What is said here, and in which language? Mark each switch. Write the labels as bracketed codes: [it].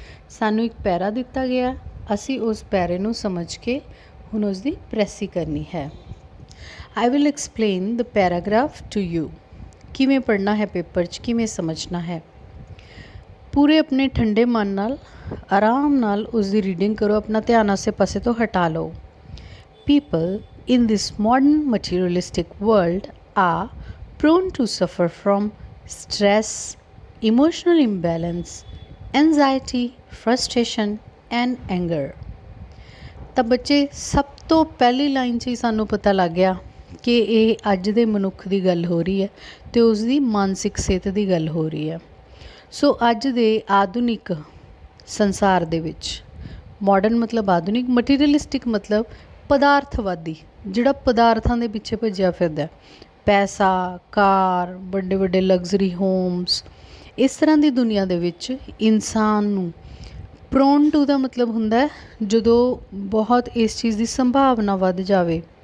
[pa] ਸਾਨੂੰ ਇੱਕ ਪੈਰਾ ਦਿੱਤਾ ਗਿਆ, ਅਸੀਂ ਉਸ ਪੈਰੇ ਨੂੰ ਸਮਝ ਕੇ ਹੁਣ ਉਸ ਦੀ ਪ੍ਰੈਸੀ ਕਰਨੀ ਹੈ। [en] I will explain the paragraph to you. [pa] ਕਿਵੇਂ ਪੜ੍ਹਨਾ ਹੈ ਪੇਪਰ 'ਚ, ਕਿਵੇਂ ਸਮਝਣਾ ਹੈ। ਪੂਰੇ ਆਪਣੇ ਠੰਡੇ ਮਨ ਨਾਲ ਆਰਾਮ ਨਾਲ ਉਸ ਦੀ ਰੀਡਿੰਗ ਕਰੋ, ਆਪਣਾ ਧਿਆਨ ਆਸੇ ਪਾਸੇ ਤੋਂ ਹਟਾ ਲਓ। [en] People in this modern materialistic world are prone to suffer from stress, emotional imbalance, anxiety, frustration and anger। [pa] ਤਾਂ ਬੱਚੇ ਸਭ ਤੋਂ ਪਹਿਲੀ ਲਾਈਨ 'ਚ ਹੀ ਸਾਨੂੰ ਪਤਾ ਲੱਗ ਗਿਆ ਕਿ ਇਹ ਅੱਜ ਦੇ ਮਨੁੱਖ ਦੀ ਗੱਲ ਹੋ ਰਹੀ ਹੈ ਅਤੇ ਉਸ ਦੀ ਮਾਨਸਿਕ ਸਿਹਤ ਦੀ ਗੱਲ ਹੋ ਰਹੀ ਹੈ। ਸੋ ਅੱਜ ਦੇ ਆਧੁਨਿਕ ਸੰਸਾਰ ਦੇ ਵਿੱਚ, ਮਾਡਰਨ ਮਤਲਬ ਆਧੁਨਿਕ, ਮਟੀਰੀਅਲਿਸਟਿਕ ਮਤਲਬ ਪਦਾਰਥਵਾਦੀ, ਜਿਹੜਾ ਪਦਾਰਥਾਂ ਦੇ ਪਿੱਛੇ ਭੱਜਿਆ ਫਿਰਦਾ, ਪੈਸਾ, ਕਾਰ, ਵੱਡੇ ਵੱਡੇ ਲਗਜ਼ਰੀ ਹੋਮਸ, ਇਸ ਤਰ੍ਹਾਂ ਦੀ ਦੁਨੀਆ ਦੇ ਵਿੱਚ ਇਨਸਾਨ ਨੂੰ ਪ੍ਰੋਨ ਟੂ ਦਾ ਮਤਲਬ ਹੁੰਦਾ ਜਦੋਂ ਬਹੁਤ ਇਸ ਚੀਜ਼ ਦੀ ਸੰਭਾਵਨਾ ਵੱਧ ਜਾਵੇ।